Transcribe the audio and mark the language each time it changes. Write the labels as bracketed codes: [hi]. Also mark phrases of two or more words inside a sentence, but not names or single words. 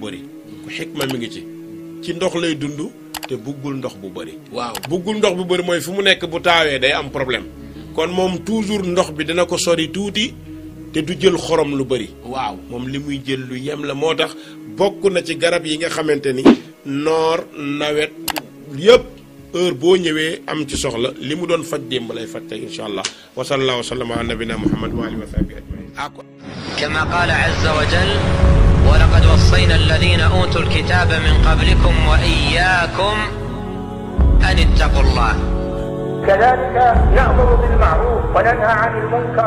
[wo] bëri ku xikma mi ngi ci ndox lay dund te buggul ndox bu bëri buggul ndox bu bëri mooy fu mu nekk bu taawee day am problème kon moom toujours ndox bi dina ko sori tuuti te du jël xorom lu bëri moom li muy jël lu yem la moo tax bokk na ci garab yi nga xamante ni noor nawet yëpp heure boo ñëwee am ci soxla li mu doon faj démb lay faj tey [ar] إن شاء الله وصلى الله وسلم على نبينا محمد وآله وصحبه أجمعين كما قال عز وجل ولقد وصينا الذين أوتوا الكتاب من قبلكم وإياكم أن اتقوا الله كذلك نأمر بالمعروف وننهى عن المنكر